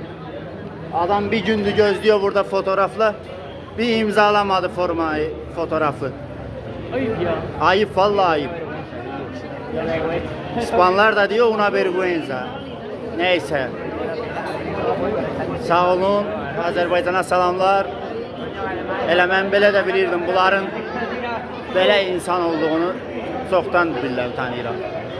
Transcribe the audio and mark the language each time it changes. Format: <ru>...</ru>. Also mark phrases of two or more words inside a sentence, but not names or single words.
<tr>Adam bir gündür gözlüyor burada fotoğrafla. Bir imzalamadı formayı, fotoğrafı. Ayıp ya. Ayıp, vallahi ayıp. İspanlar da diyor</tr> <es>una vergüenza.</es> <tr>Neyse. Sağ olun. Azerbaycan'a salamlar.</tr> <az>Elə mən belə də bilirdim. Bunların belə insan olduğunu çoxdan bilirəm, tanıyıram.</az>